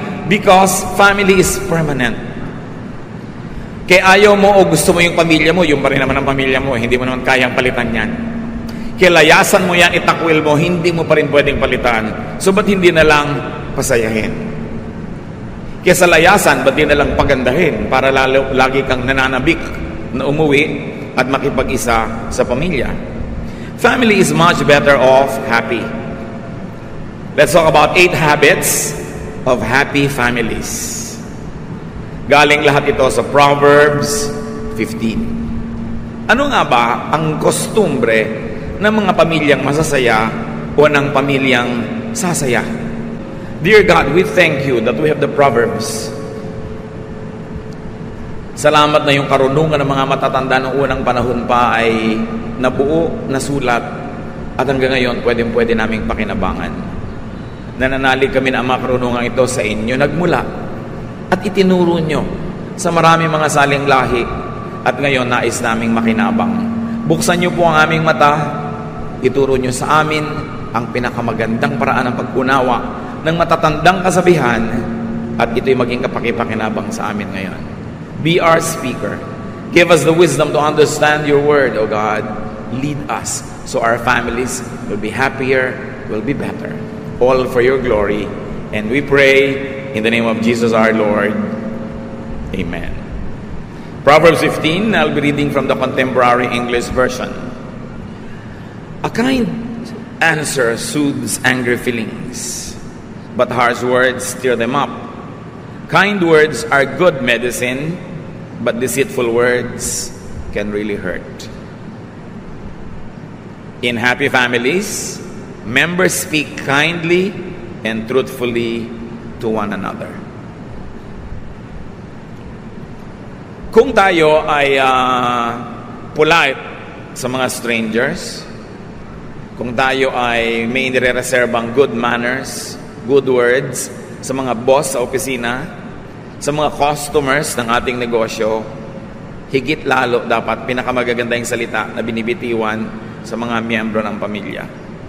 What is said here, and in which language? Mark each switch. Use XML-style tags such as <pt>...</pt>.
<en>Because family is permanent.</en> <tl>Kaya ayaw mo o gusto mo yung pamilya mo, yung pa rin naman ang pamilya mo, hindi mo naman kayang palitan yan. Kaya layasan mo yan, itakwil mo, hindi mo pa rin pwedeng palitan. So ba't hindi na lang pasayahin? Kaya sa layasan, ba't di na lang pagandahin para lagi kang nananabik na umuwi at makipag-isa sa pamilya?</tl> <en>Family is much better off happy. Let's talk about 8 habits of happy families.</en> <tl>Galing lahat ito sa Proverbs 15. Ano nga ba ang kostumbre ng mga pamilyang masasaya o ng pamilyang sasaya?</tl> <en>Dear God, we thank you that we have the Proverbs.</en> <tl>Salamat na yung karunungan ng mga matatanda noong unang panahon pa ay nabuo, nasulat, at hanggang ngayon pwede naming pakinabangan. Nananalig kami na ang mga karunungan ito sa inyo nagmula at itinuro nyo sa maraming mga saling lahi, at ngayon nais naming makinabang. Buksan nyo po ang aming mata, ituro nyo sa amin ang pinakamagandang paraan ng pag-unawa ng matatandang kasabihan, at ito'y maging kapakipakinabang sa amin ngayon.</tl> <en>Be our speaker. Give us the wisdom to understand your word, O God. Lead us so our families will be happier, will be better. All for your glory. And we pray in the name of Jesus our Lord. Amen. Proverbs 15, I'll be reading from the Contemporary English Version. A kind answer soothes angry feelings, but harsh words stir them up. Kind words are good medicine, but deceitful words can really hurt. In happy families, members speak kindly and truthfully to one another.</en> <tl>Kung tayo ay polite sa mga strangers, kung tayo ay may nire-reserbang</tl> <en>good manners, good words</en> <tl>sa mga boss sa opisina, sa mga customers ng ating negosyo, higit lalo dapat pinakamagaganda yung salita na binibitiwan sa mga miyembro ng pamilya.</tl>